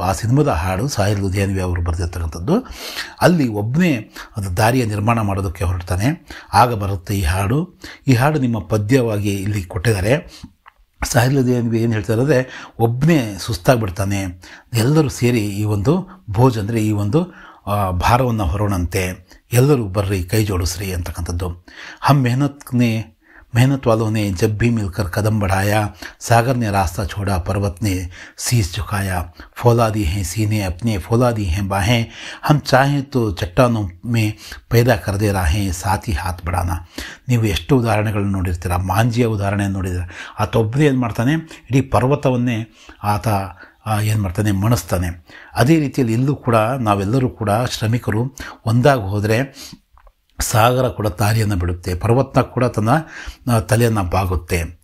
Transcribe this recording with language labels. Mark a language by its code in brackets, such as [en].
[kn] ಆ ಸಿನಿಮಾದ ಹಾಡು ಸಾಹಿರ್ ಲುಧಿಯಾನ್ವಿ ಅವರು ಬರೆದಿರ್ತಕ್ಕಂಥದ್ದು. ಅಲ್ಲಿ ಒಬ್ಬನೇ ಅದು ದಾರಿಯ ನಿರ್ಮಾಣ ಮಾಡೋದಕ್ಕೆ ಹೊರಡ್ತಾನೆ, ಆಗ ಬರುತ್ತೆ ಈ ಹಾಡು. ಈ ಹಾಡು ನಿಮ್ಮ ಪದ್ಯವಾಗಿ ಇಲ್ಲಿ ಕೊಟ್ಟಿದ್ದಾರೆ. ಸಾಹಿರ್ ಲುಧಿಯಾನ್ವಿ ಏನು ಹೇಳ್ತಾರೆ ಅಂದರೆ, ಒಬ್ಬನೇ ಸುಸ್ತಾಗ್ಬಿಡ್ತಾನೆ, ಎಲ್ಲರೂ ಸೇರಿ ಈ ಒಂದು ಭೋಜ್ ಅಂದರೆ ಈ ಒಂದು ಭಾರವನ್ನು ಹೊರೋಣಂತೆ, ಎಲ್ಲರೂ ಬರ್ರಿ ಕೈ ಜೋಡಿಸ್ರಿ ಅಂತಕ್ಕಂಥದ್ದು. [hi] ಹಮ್ मेहनत वालों ने जब भी मिलकर कदम बढ़ाया, सागर ने रास्ता छोड़ा, पर्वत ने शीश झुकाया, फौलादी हैं सीने अपने, फौलादी हैं बाहें, हम चाहें तो चट्टानों में पैदा कर दे राहें, साथ ही हाथ बढ़ाना. [kn] ನೀವು ಎಷ್ಟು ಉದಾಹರಣೆಗಳನ್ನು ನೋಡಿರ್ತೀರ, ಮಾಂಜಿಯ ಉದಾಹರಣೆಯನ್ನು ನೋಡಿದರೆ, ಆತ ಒಬ್ಬನೇ ಏನು ಮಾಡ್ತಾನೆ, ಇಡೀ ಪರ್ವತವನ್ನೇ ಆತ ಏನು ಮಾಡ್ತಾನೆ, ಮಣಿಸ್ತಾನೆ. ಅದೇ ರೀತಿಯಲ್ಲಿ ಇಲ್ಲೂ ಕೂಡ ನಾವೆಲ್ಲರೂ ಕೂಡ ಶ್ರಮಿಕರು ಒಂದಾಗಿ ಹೋದರೆ ಸಾಗರ ಕೂಡ ದಾರಿಯನ್ನು ಬಿಡುತ್ತೆ, ಪರ್ವತ ಕೂಡ ತನ್ನ ತಲೆಯನ್ನು ಬಾಗುತ್ತೆ.